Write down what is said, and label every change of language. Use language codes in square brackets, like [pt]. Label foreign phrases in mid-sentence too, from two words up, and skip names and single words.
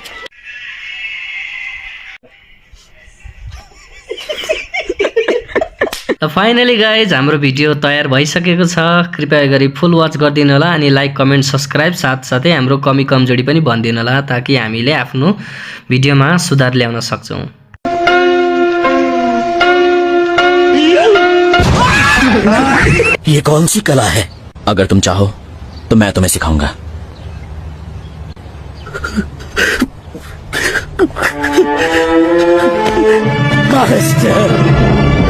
[ne] त [en] finally guys [ne] हाम्रो भिडियो तयार भइसकेको छ। कृपया गरी [en] full watch [ne] गरिदिनु होला अनि [en] like comment subscribe [ne] साथसाथै हाम्रो कमी कमजोरी पनि भनिदिनु होला, ताकि हामीले आफ्नो भिडियोमा सुधार ल्याउन सक्छौं। [hi] ये कौन सी कला है? अगर तुम चाहो तो मैं तुम्हें सिखाऊंगा। मास्टर